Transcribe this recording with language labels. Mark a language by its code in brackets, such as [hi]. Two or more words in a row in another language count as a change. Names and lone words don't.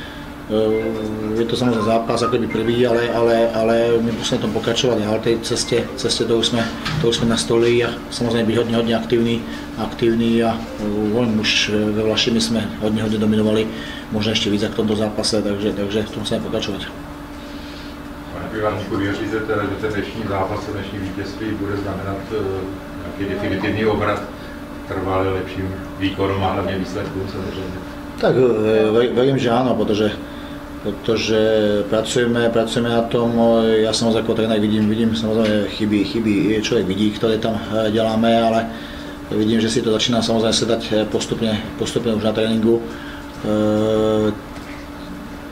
[sk] je to samozrejme zápas akoby prvý, ale my musíme tom pokračovať na tej ceste to už sme nastolili a samozrejme byť hodne aktívny a už ve Vlašimi sme hodne dominovali, možno ešte víc ako v tomto zápase, takže v tom musíme pokračovať. [cs] Pane Pivaníku, věříte teda, že ten dnešní zápas, dnešní vítězství bude znamenat nějaký definitivní obrat trvalý lepším výkonom a hlavně výsledkům samozřejmě? [sk] Tak verím, že áno, pretože pracujeme na tom. Ja samozrejme ako tréner vidím samozrejme chyby, človek vidí, ktoré tam deláme, ale vidím, že si to začína samozrejme sedať postupne už na tréningu.